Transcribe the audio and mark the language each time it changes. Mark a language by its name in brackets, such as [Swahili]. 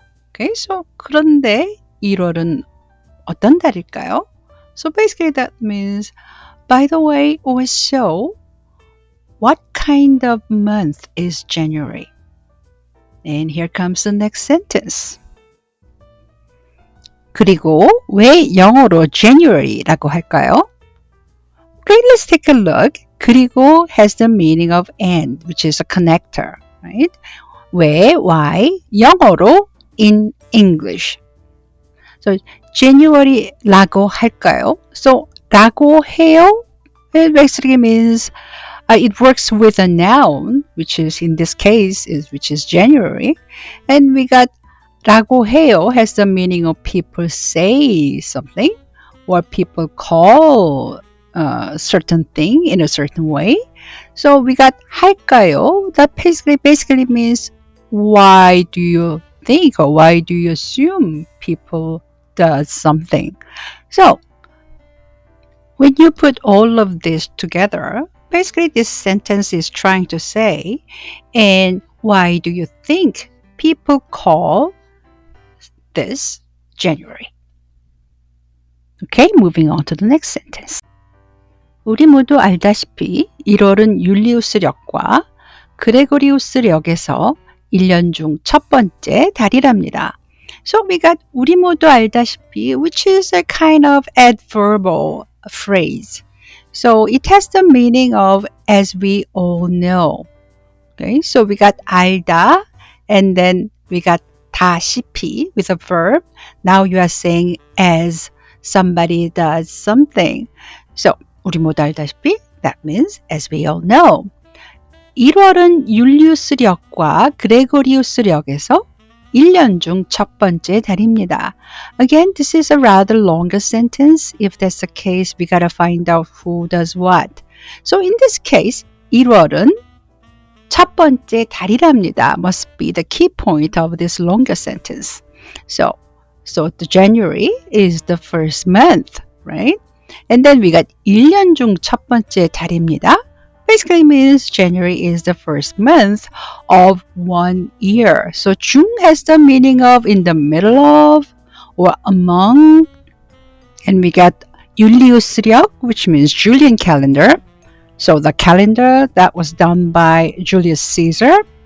[English] Okay, so [Korean] 그런데 1월은 어떤 달일까요? [English] So basically that means by the way or so, what kind of month is January? And here comes the next sentence. [Korean] 그리고 왜 영어로 January라고 할까요? [English] Okay, let's take a look. 그리고 has the meaning of and, which is a connector, right? 왜, why, 영어로 in English. So [Korean] January라고 할까요? [English] So [Korean] 라고 해요? [English] It basically means it works with a noun, which is in this case which is January, and we got [Korean] 라고 해요 [English] has the meaning of people say something or people call a certain thing in a certain way. So we got 할까요? That basically means why do you think or why do you assume people does something? So when you put all of this together, basically this sentence is trying to say, and why do you think people call this January? Okay, moving on to the next sentence. [Korean] 우리 모두 알다시피 1월은 율리우스력과 그레고리우스력에서 1년 중 첫 번째 달이랍니다. [English] So we got [Korean] 우리 모두 알다시피, [English] which is a kind of adverbial phrase. So it has the meaning of as we all know. Okay, so we got 알다 and then we got 다시피 with a verb. Now you are saying as somebody does something. So [Korean] 우리 모두 알다시피, [English] that means as we all know. [Korean] 1월은 율리우스력과 그레고리우스력에서 1년 중 첫 번째 달입니다. [English] Again, this is a rather longer sentence. If that's the case, we gotta find out who does what. So in this case, [Korean] 1월은 첫 번째 달이랍니다. [English] Must be the key point of this longer sentence. So the January is the first month, right? And then we got [Korean] 1년 중 첫 번째 달입니다. [English] Basically means January is the first month of 1 year. So 중 has the meaning of in the middle of or among. And we got 율리우스력, which means Julian calendar. So the calendar that was done by Julius Caesar.